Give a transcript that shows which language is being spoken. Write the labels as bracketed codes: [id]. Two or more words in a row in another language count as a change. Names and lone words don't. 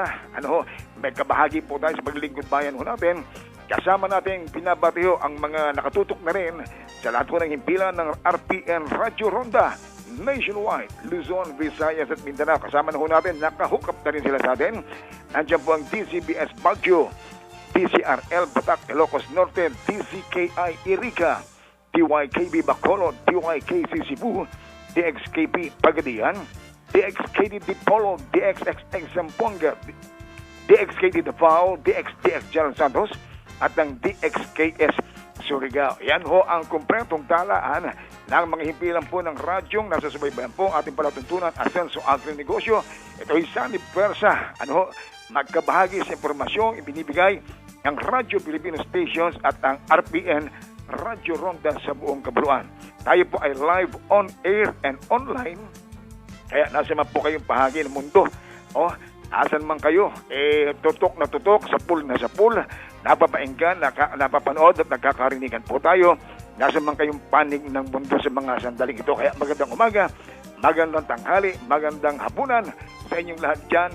[tl] May kabahagi po tayo sa paglilingkod bayan ho natin. Kasama natin pinabati ho ang mga nakatutok na rin sa lahat ho ng himpilan ng RPN Radio Ronda nationwide, Luzon, Visayas at Mindanao. Kasama na ho natin, nakahook up na rin sila sa atin. Nandiyan po ang DCBS Baguio, DCRL Batak, Ilocos Norte, DCKI Irica, DYKB Bacolod, DYKC Cebu, DXKP Pagadian, DXKD Dipolo, DXXX Zamboanga, DXKD Davao, DXDX General Santos, at ang DXKS Surigao. Yan ho ang kumpletong talaan ng mga himpilan po ng radyong nasa subaybayan po ang ating palatuntunan Asenso Agri-Negosyo. Ito ay Sanib Pwersa. Magkabahagi sa impormasyong ibinibigay ng Radyo Filipino Stations at ang RPN Radio Ronda sa buong kabuluan. Tayo po ay [en] live on air and online. [tl] Kaya nasa man po kayong bahagi ng mundo. Asan man kayo, tutok na tutok, sa pool na sa pool, napapainggan, napapanood at nagkakarinigan po tayo. Nasa man kayong panig ng mundo sa mga sandaling ito. Kaya magandang umaga, magandang tanghali, magandang hapunan sa inyong lahat dyan.